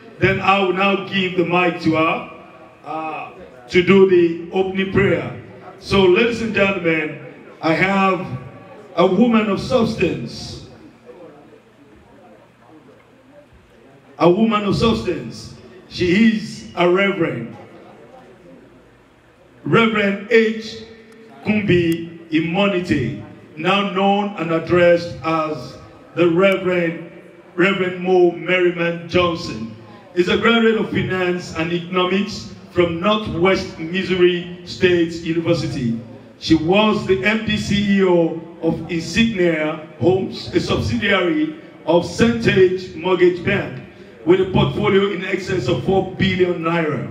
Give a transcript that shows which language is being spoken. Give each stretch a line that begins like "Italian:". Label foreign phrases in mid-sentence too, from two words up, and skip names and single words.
English: Then I will now give the mic to her to do the opening prayer. So, ladies and gentlemen, I have a woman of substance. A woman of substance. She is a reverend. Reverend H. Kumbi Imonite, now known and addressed as the Reverend Mo Merriman Johnson, is a graduate of finance and economics from Northwest Missouri State University. She was the MD CEO of Insignia Homes, a subsidiary of Centage Mortgage Bank, with a portfolio in excess of 4 billion naira.